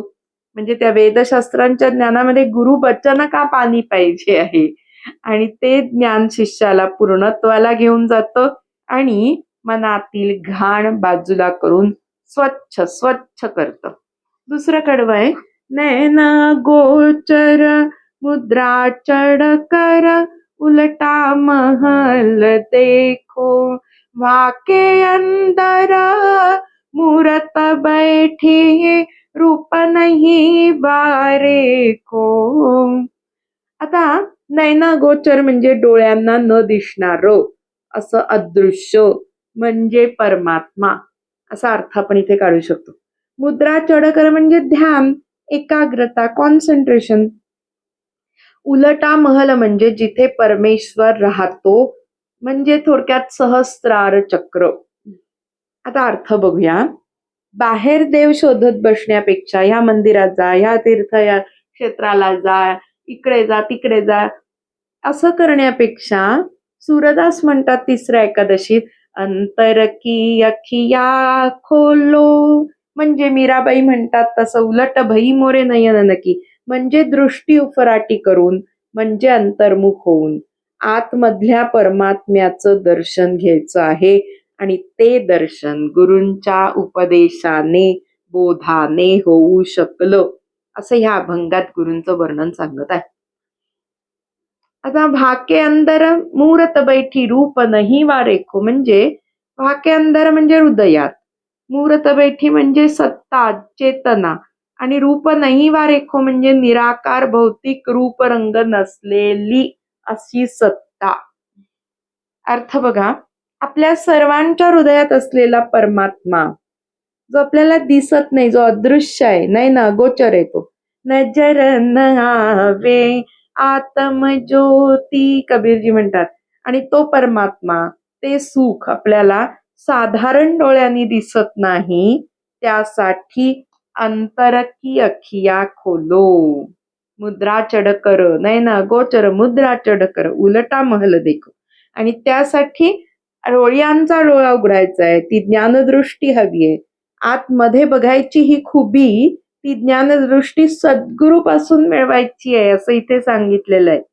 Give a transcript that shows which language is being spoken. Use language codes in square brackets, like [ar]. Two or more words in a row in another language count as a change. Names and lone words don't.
[mr] म्हणजे त्या वेदशास्त्रांच्या ज्ञानामध्ये गुरु वचन का पाणी पाहिजे आहे, आणि ते ज्ञान शिष्याला पूर्णत्वाला घेऊन जातं आणि मनातील घाण बाजूला करून स्वच्छ स्वच्छ करतं. दुसरं कडवं आहे [hi] नैन गोचर मुद्रा चढ कर उलटा महल देखो वाके अंदर मूरत बैठी रूप नहीं बारे को. [mr] आता नैना गोचर म्हणजे डोळ्यांना न दिसणार असं अदृश्य म्हणजे परमात्मा असा अर्थ आपण इथे काढू शकतो. मुद्रा चढकर म्हणजे ध्यान, एकाग्रता, कॉन्सन्ट्रेशन. उलटा महल म्हणजे जिथे परमेश्वर राहतो, म्हणजे थोडक्यात सहस्त्रार चक्र. आता अर्थ बघूया. बाहेर देव शोधत बसण्यापेक्षा ह्या मंदिरात जा, ह्या तीर्थ या क्षेत्राला जा, इकडे जा तिकडे जा असं करण्यापेक्षा सूरदास म्हणतात तिसऱ्या एकादशीत [hi] अंतर की अखिया खोलो, [mr] म्हणजे मीराबाई म्हणतात तसं [hi] उलट भई मोरे नयन नकी, [mr] म्हणजे दृष्टी उफराटी करून, म्हणजे अंतर्मुख होऊन आतमधल्या परमात्म्याचं दर्शन घ्यायचं आहे. आणि ते दर्शन गुरूंच्या उपदेशाने बोधाने होऊ शकलं असं ह्या अभंगात गुरूंचं वर्णन सांगत आहे. [hi] आता भाके अंदर मूरत बैठी रूप नाही वारेखो, म्हणजे भाके अंदर [mr] म्हणजे हृदयात, [hi] मूरत बैठी [mr] म्हणजे सत्ता चेतना, आणि [hi] रूप नाही वारेखो [mr] म्हणजे निराकार भौतिक रूप रंग नसलेली अशी सत्ता. अर्थ बघा, आपल्या सर्वांच्या हृदयात असलेला परमात्मा जो आपल्याला दिसत नाही, जो अदृश्य आहे, नाही ना, गोचर आहे तो. [hi] नजर न आवे आत्म ज्योती कबीरजी म्हणतात. [mr] आणि तो परमात्मा, ते सुख आपल्याला साधारण डोळ्यांनी दिसत नाही, त्यासाठी [hi] अंतर की अखिया खोलो, मुद्रा चढकर, [mr] नाही ना, [hi] गोचर मुद्रा चढकर उलटा महल देखो. [mr] आणि त्यासाठी डोळ्यांचा डोळा उघडायचा आहे, ती ज्ञानदृष्टी हवी आहे. आतमध्ये बघायची ही खुबी, ती ज्ञानदृष्टी सद्गुरूपासून मिळवायची आहे, असं इथे सांगितलेलं आहे.